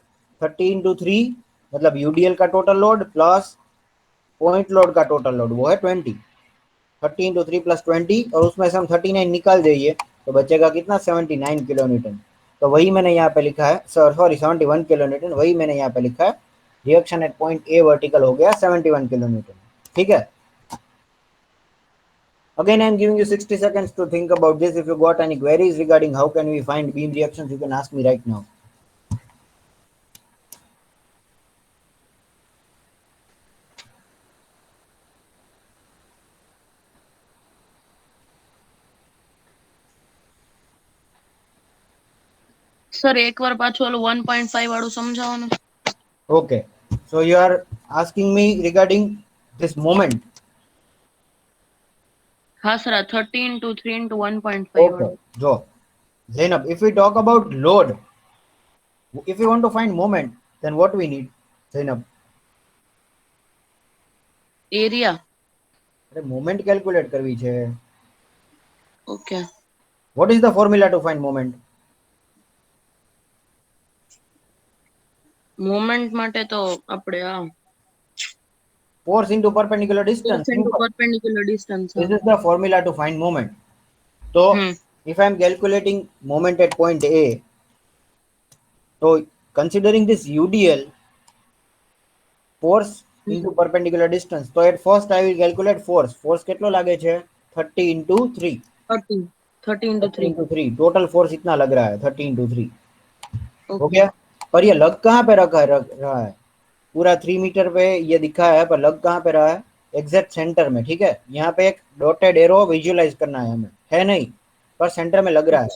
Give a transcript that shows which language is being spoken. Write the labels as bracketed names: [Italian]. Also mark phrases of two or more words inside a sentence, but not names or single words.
[Hindi] 30 into 3, मतलब यूडीएल का [English] total load [Hindi] प्लस [English] point load [Hindi] का [English] total load, [Hindi] वो है 20। 30 into 3 + 20, और उसमें से हम 39 निकाल देंगे तो बचेगा कितना? 79 [English] kilo newton. [Hindi] तो वही मैंने यहाँ पे लिखा है, सॉरी 71 [English] kilo newton, [Hindi] वही मैंने यहाँ पे लिखा है। [English] reaction at point A vertical [Hindi] हो गया 71 [English] kilo newton. [Hindi] ठीक है, [English] again I am giving you 60 seconds to think about this. If you got any queries regarding how can we find beam reactions, you can ask me right now. [Gujarati] સર એકવાર પાછું ઓલું 1.5 વાળું સમજાવો ને। [English] Okay, so you are asking me regarding this moment. [Gujarati] હા સર, આ 30 into 3 into 1.5 [English] Okay, [Gujarati] વાળું। [English] so Zainab, if we talk about load, if we want to find moment, then what we need, Zainab? [Gujarati] એરિયા। अरे [English] moment calculate [Gujarati] करवी છે। ઓકે, [English] What is the formula to find moment? [Gujarati] મોમેન્ટ માટે તો આપણે આ [English] Force into perpendicular force distance. into Simple. perpendicular distance। This is the formula to find moment. So if I am calculating moment at point A, so considering this UDL, force into perpendicular distance, so at first I will calculate force. [Gujarati] Force કેટલો લાગે છે? 30 into 3. [English] 30 into 30 3। into 3, total force [Hindi] इतना लग रहा है 30 into 3। हो ओके, गया, पर ये लग कहाँ पे रहा है? पूरा 3 मीटर पे ये दिखा है, पर लग कहाँ पे रहा है? [English] exact center [Hindi] में। ठीक है, यहाँ पे एक [English] dotted arrow visualize [Hindi] करना है हमें, है नहीं, पर सेंटर में लग रहा है।